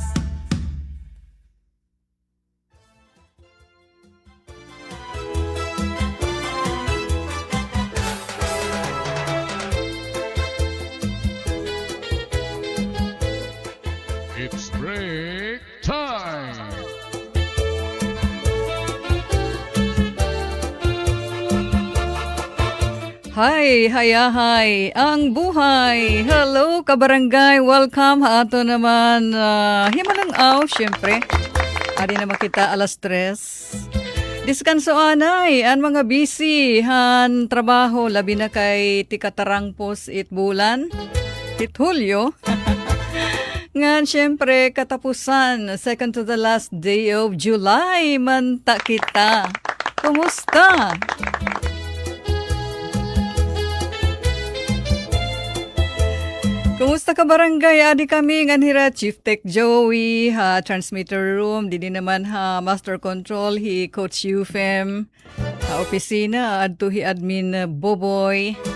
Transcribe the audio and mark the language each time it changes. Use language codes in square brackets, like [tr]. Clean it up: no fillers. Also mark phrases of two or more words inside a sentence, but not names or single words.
[en] It's break time! Hi, [tl] hayahay, ang buhay. [war] Hello, kabarangay. Welcome ha ato naman. Himalang aw, syempre. Adi naman kita alas 3. Diskanso anay, ang mga busy, han trabaho, labi na kay tikatarangpos it bulan. It Hulyo. Ngan syempre katapusan, [en] second to the last day of July, [war] manta kita. Kumusta? Kumusta ka barangay? Adi kami nganhira [en] Chief Tech [war] Joey, ha transmitter room, didi naman ha [en] master control [war] hi Coach Ufem, ha opisina adto hi admin Boboy.